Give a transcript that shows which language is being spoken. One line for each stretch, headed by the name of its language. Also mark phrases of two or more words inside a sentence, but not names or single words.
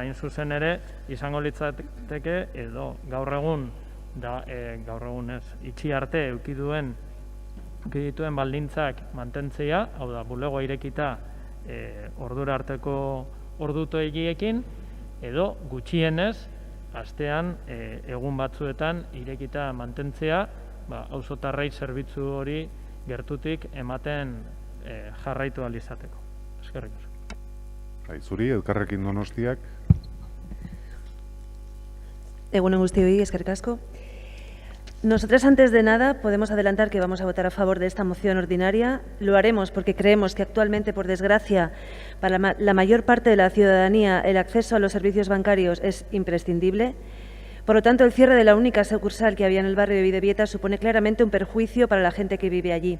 Basque: hain zuzen ere izango litzateke, edo gaur egun ez, itxi arte eukiduen baldintzak mantentzea, hau da, bulegoa irekita ordura arteko ordutegiekin, edo gutxienez, astean egun batzuetan irekita mantentzea, auzotarrei zerbitzu hori gertutik ematen jarraitu ahal izateko. Eskerrik asko. Zuri, Elkarrekin Donostiak. Egunon guztioi, eskerrik asko.
Spanish: Nosotras, antes de nada, podemos adelantar que vamos a votar a favor de esta moción ordinaria. Lo haremos porque creemos que actualmente, por desgracia, para la mayor parte de la ciudadanía, el acceso a los servicios bancarios es imprescindible. Por lo tanto, el cierre de la única sucursal que había en el barrio de Bidebieta supone claramente un perjuicio para la gente que vive allí.